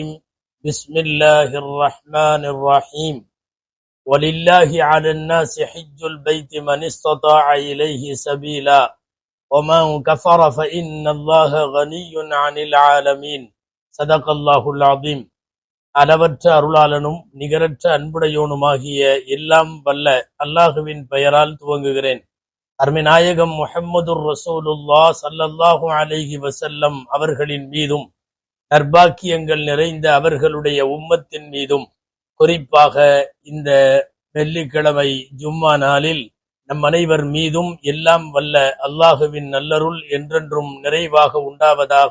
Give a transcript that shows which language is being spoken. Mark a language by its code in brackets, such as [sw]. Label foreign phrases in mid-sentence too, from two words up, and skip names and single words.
[ar] بسم الله الرحمن الرحيم. ولله على الناس حج البيت من استطاع إليه سبيلا ومن كفر فإن الله غني عن العالمين. صدق الله العظيم. [ta] அளவற்ற அருளாளனும் நிகரற்ற அன்புடையோனுமாகிய எல்லாம் வல்ல அல்லாஹுவின் பெயரால் துவங்குகிறேன். அருமைநாயகம் [ar] محمد رسول الله صلى الله عليه وسلم [ta] அவர்களின் மீதும் நற்பாக்கியங்கள் நிறைந்த அவர்களுடைய உம்மத்தின் மீதும் குறிப்பாக இந்த வெள்ளிக்கிழமை ஜும்மா நாளில் நம் அனைவர் மீதும் எல்லாம் வல்ல அல்லாஹுவின் நல்லருள் என்றென்றும் நிறைவாக உண்டாவதாக.